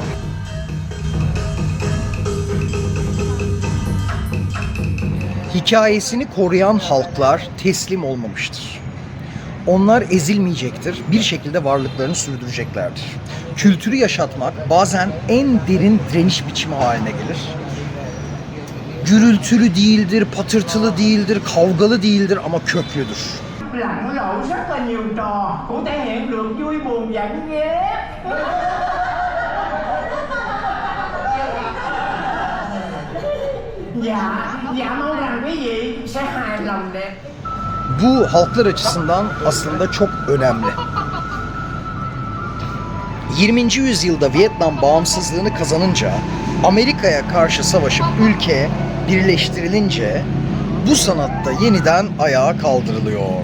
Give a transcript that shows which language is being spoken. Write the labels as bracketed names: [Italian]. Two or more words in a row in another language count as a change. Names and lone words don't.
[Turkish] Hikayesini koruyan halklar teslim olmamıştır. Onlar ezilmeyecektir. Bir şekilde varlıklarını sürdüreceklerdir. Kültürü yaşatmak bazen en derin direniş biçimi haline gelir. Gürültülü değildir, patırtılı değildir, kavgalı değildir ama köklüdür. [Vietnamese] Lặn lội rất là nhiều trò cũng thể hiện được vui buồn giận ghét. Dạ mong rằng quý vị sẽ hài lòng đẹp. [Turkish] Bu halklar açısından aslında çok önemli. 20. yüzyılda Vietnam bağımsızlığını kazanınca, Amerika'ya karşı savaşıp ülke birleştirilince bu sanatta yeniden ayağa kaldırılıyor.